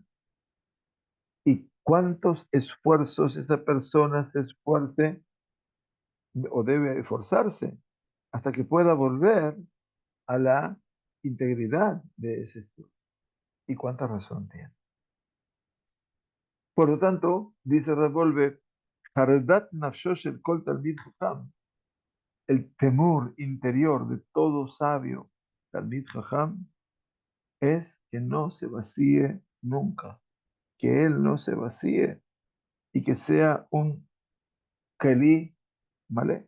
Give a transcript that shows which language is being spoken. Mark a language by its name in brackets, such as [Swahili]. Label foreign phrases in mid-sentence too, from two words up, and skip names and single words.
[Spanish] Y cuántos esfuerzos esa persona se esfuerce o debe esforzarse hasta que pueda volver a la integridad de ese estudio. Y cuánta razón tiene. Por lo tanto, dice Revolve, [Hebrew] חרדת נפשו של כל תלמיד חכם, [Spanish] el temor interior de todo sabio [Hebrew] תלמיד חכם [Spanish] es que no se vacíe nunca, que él no se vacíe y que sea un [Hebrew] כלי מלא.